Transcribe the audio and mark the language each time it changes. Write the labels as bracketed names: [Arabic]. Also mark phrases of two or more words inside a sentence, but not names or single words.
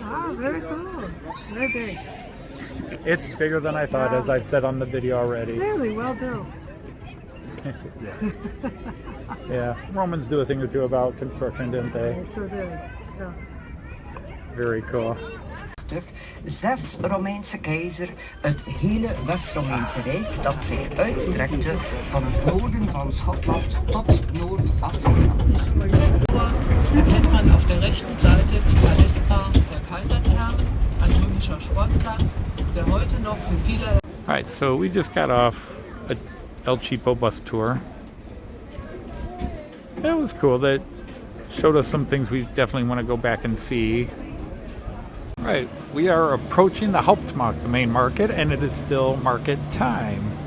[English] Very cool. Very big. It's bigger than I thought, as I've said on the video already. Really well built. Yeah, Romans do a thing or two about construction, didn't they? They sure did. Yeah. Very cool. [Dutch] 6 Romeinse keizer, het hele West-Romeinse Rijk dat zich uitstrekte van het noorden van Schotland tot Noord-Afrika. [German] Erkennt man auf der rechten Seite die Palästra der Kaiserthermen, ein römischer Sportplatz, der heute noch für viele... [English] Alright, so we just got off a El Cheapo bus tour. That was cool. That showed us some things we definitely want to go back and see. Right, we are approaching the Hauptmarkt, the main market, and it is still market time.